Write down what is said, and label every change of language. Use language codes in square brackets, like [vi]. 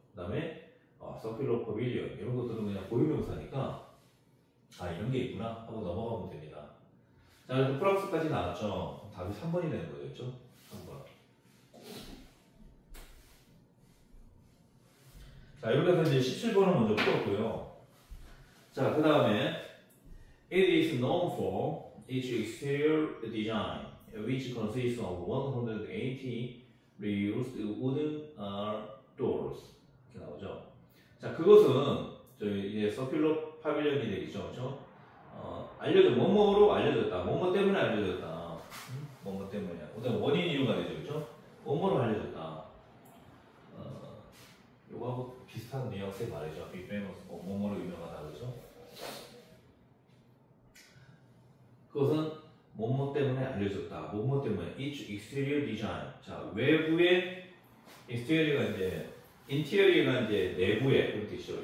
[ko] 그 다음에 서큘러 퍼빌리언 이런 것들은 그냥 고유명사니까 이런 게 있구나 하고 넘어가면 됩니다. 자, 그래서 플러스까지 나왔죠. 답이 3번이 되는 거죠, 3번. 자, 이렇게 해서 이제 17번을 먼저 풀었고요. 자, 그 다음에 [en] It is known for its exterior design, which consists of 180 reused wooden doors. [ko] 이렇게 나오죠. 자, 그것은 저희 이제 서큘러 파빌리언이 되겠죠, 그렇죠? 뭐뭐로 알려졌다, 뭐뭐 때문에 알려졌다, 뭐뭐 때문에. 그다음 원인 이유가 되죠, 그렇죠? 뭐뭐로 알려졌다. 요거하고 비슷한 뉘앙스의 말이죠. 빅 페이머스, 뭐뭐로 유명하다, 그렇죠? 그것은 뭐뭐 때문에 알려졌다. 뭐뭐 때문에 [en] each exterior design. [ko] 자, 외부의 exterior가 이제 인테리어가 이제 내부의 그런 뜻이죠.